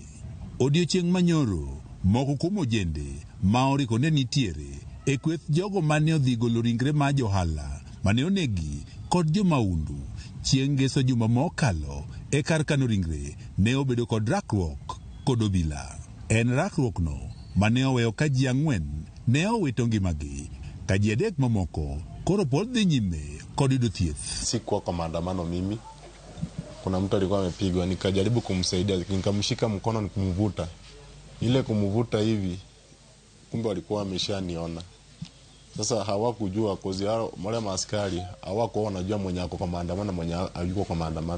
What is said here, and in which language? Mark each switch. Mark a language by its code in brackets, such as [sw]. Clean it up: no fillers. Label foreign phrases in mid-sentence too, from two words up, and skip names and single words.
[luo] Odiochieng' manyoro moko kuom ojende ma oriko ne nitiere e kweth jogo mane odhi golo ringre ma johala mane onegi kod jomaundu chieng' ngeso juma mokalo e kar kano ringre ne obedo kod rakruok kod obila. En rakruok no mane oweyo ka ji 4 ne owito ngimagi. Kaji 3 mamoko koro pod dhi nyime kod yudo thieth. [sw] Sikuwa kwa maandamano mimi. Kuna mtu alikuwa amepigwa, nikajaribu kumsaidia, nikamshika mkono nikumvuta. Ile kumvuta hivi kumbe walikuwa wameshaniona. Sasa hawakujua kozi hao wale maaskari hawakuwa wanajua mwenye ako kwa maandamano mwenye hayuko kwa maandamano.